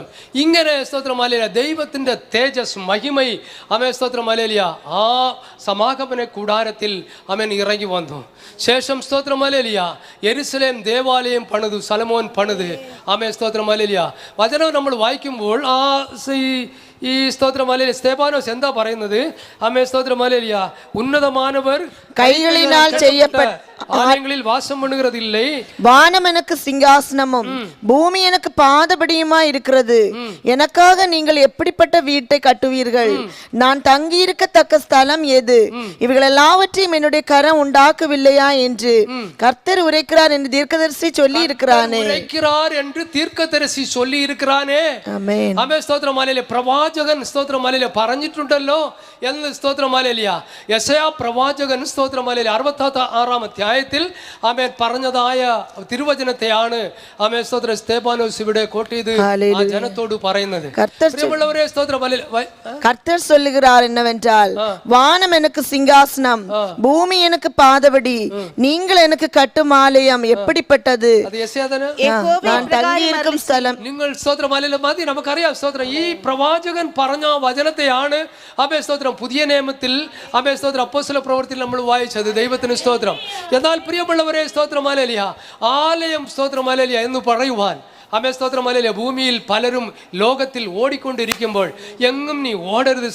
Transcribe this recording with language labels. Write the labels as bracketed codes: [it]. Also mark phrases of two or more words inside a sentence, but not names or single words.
[ml] ഇങ്ങനെ സ്തോത്രം ഹല്ലേലൂയ ദൈവത്തിന്റെ തേജസ് മഹിമൈ അമേ സ്തോത്രം ഹല്ലേലൂയ ആ സമാഗമന കൂടാരത്തിൽ അവൻ ഇറങ്ങി വന്നു. ശേഷം സ്തോത്രം ഹല്ലേലൂയ യെരുശലേം ദേവാലയം പണിതു, സലോമോൻ പണിത്. ആമേ സ്തോത്രം ഹല്ലേലൂയ. വചനം നമ്മൾ വായിക്കുമ്പോൾ ഈ സ്തോത്രം ഹല്ലേലൂയ സ്തെഫാനോസ് എന്താ പറയുന്നത്? ആമേ സ്തോത്രം ഹല്ലേലൂയ ഉന്നതമാനവർ [ta] கைகளினால் செய்யப்பட்ட ஆலயங்களில் வாசம் பண்ணுகிறதில்லை. வானம் எனக்கு சிங்காசனமும் பூமி எனக்கு பாதபடியுமா இருக்கிறது. எனக்காக நீங்கள் எப்படிப்பட்ட வீட்டை கட்டுவீர்கள்? நான் தங்கி இருக்கத்தக்க ஸ்தலம் எது? இவைகள் எல்லாவற்றையும் என்னுடைய கரம் உண்டாக்கவில்லையா என்று கர்த்தர் உரைக்கிறார் என்று தீர்க்கதரிசி சொல்லி இருக்கிறானே. [ml] ആമേൻ. ആമേൻ. സ്തോത്രം ഹല്ലേലൂയ. പ്രവാചകൻ സ്തോത്രം ഹല്ലേലൂയ പറഞ്ഞിട്ടുണ്ടല്ലോ എന്ന് സ്തോത്രം ഹല്ലേലൂയ. യെശയ്യാ പ്രവാചകൻ സ്തോത്രം ഹല്ലേലൂയ 66-ാം അധ്യായത്തിൽ ആമേൻ പറഞ്ഞതായ തിരുവചനത്തെയാണ് ആമേൻ സ്തോത്രം സ്തെഫാനോസ് ഇവിടെ കോട്ട് ചെയ്ത് ആ ജനത്തോട് പറയുന്നത്. പ്രിയമുള്ളവരെ, സ്തോത്രം ഹല്ലേലൂയ [ta] கர்த்தர் சொல்லுகிறார் என்னவென்றால், வானம் எனக்கு சிங்காசனம், பூமி எனக்கு பாதபடி, நீங்கள் எனக்கு கட்டும் ஆலயம் எப்படிப்பட்டது? நான் தங்கி இருக்கும் ஸ்தலம். [ml] നിങ്ങൾ സ്തോത്രം ഹല്ലേലൂയ മതി, നമുക്കറിയാം. സ്തോത്രം ഈ പ്രവാചകൻ പറഞ്ഞ വചനത്തെയാണ് അമേ സ്തോത്രം പുതിയ നിയമത്തിൽ അമേ സ്തോത്രം അപ്പോസ്തല പ്രവൃത്തിയിൽ നമ്മൾ വായിച്ചത്. ദൈവത്തിന് സ്തോത്രം. എന്നാൽ പ്രിയമുള്ളവരെ, സ്തോത്രം ഹല്ലേലൂയ ആലയം സ്തോത്രം ഹല്ലേലൂയ എന്ന് പറയുവാൻ ആമേൻ സ്തോത്രം ഹല്ലേലൂയ ഭൂമിയിൽ പലരും ലോകത്തിൽ ഓടിക്കൊണ്ടിരിക്കുമ്പോൾ എങ്ങും നീ ഓടരുത്.